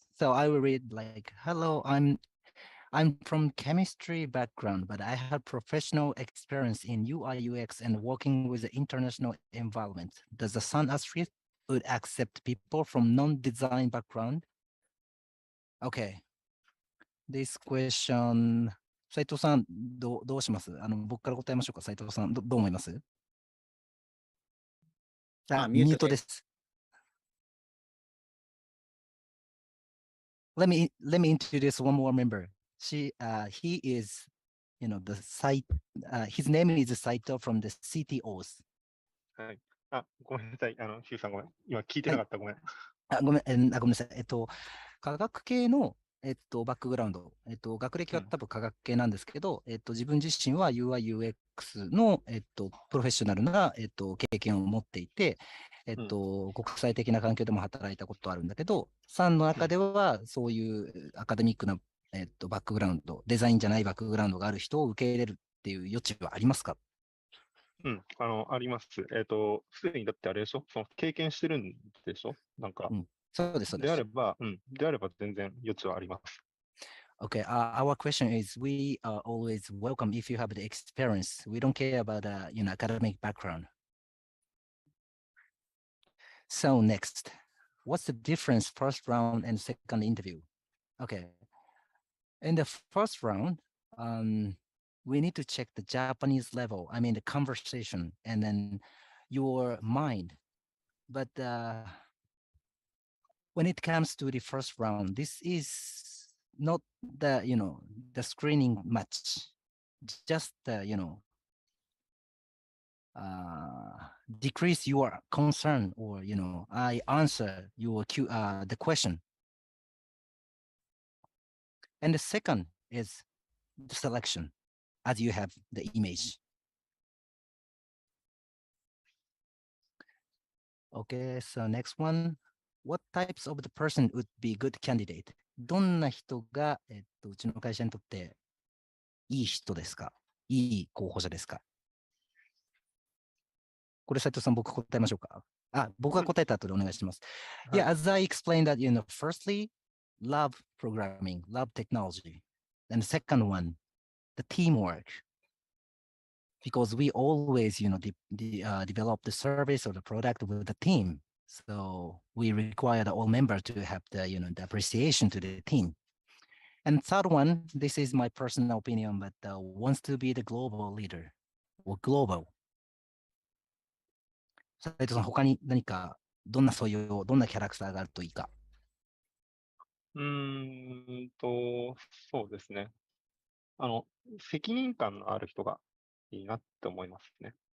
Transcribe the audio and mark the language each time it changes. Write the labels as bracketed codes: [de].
[en] So I will read like, hello, I'm from chemistry background, but I have professional experience in UI UX and working with the international environment. Does the Sun Asterisk would accept people from non-design background? Okay. This question, [ja] 斉藤さん、どうします？僕から答えましょうか。斉藤さん、どう思います？ミュートです。 [en] Let me introduce one more member. He is, the site. His name is Saito from the CTOs. [ja] はい。ごめんなさい。ヒューさんごめん。今聞いてなかった。ごめん。ごめんなさい。科学系の、バックグラウンド。学歴は多分科学系なんですけど、自分自身は UI UX の、プロフェッショナルな、経験を持っていて、国際的な環境でも働いたことあるんだけど、さんの中ではそういうアカデミックな、バックグラウンド、デザインじゃないバックグラウンドがある人を受け入れるっていう余地はありますか？あります。すでにだってあれでしょ、その経験してるんでしょ、なんか。そうです、そうです。であれば全然余地はあります。 [en] Okay, our question is, we are always welcome if you have the experience. We don't care about academic background. So next, what's the difference first round and second interview? Okay, in the first round, we need to check the Japanese level. I mean the conversation and then your mind. But when it comes to the first round, this is not the screening match. Just decrease your concern, or I answer your the question. And the second is the selection, as you have the image. Okay, so next one. What types of the person would be good candidate? [ja] どんな人が、うちの会社にとっていい人ですか？いい候補者ですか？これ斉藤さん、僕答えましょうか？僕が答えた後でお願いします。 [en] Yeah, as I explained that, firstly, love programming, love technology. And the second one, the teamwork. Because we always, develop the service or the product with the team. So we require all members to have the, the appreciation to the team. And third one, this is my personal opinion, but wants to be the global leader or global. [ja] 斉藤さん、他に何かどんなキャラクターがあるといいか。そうですね。責任感のある人がいいなって思いますね。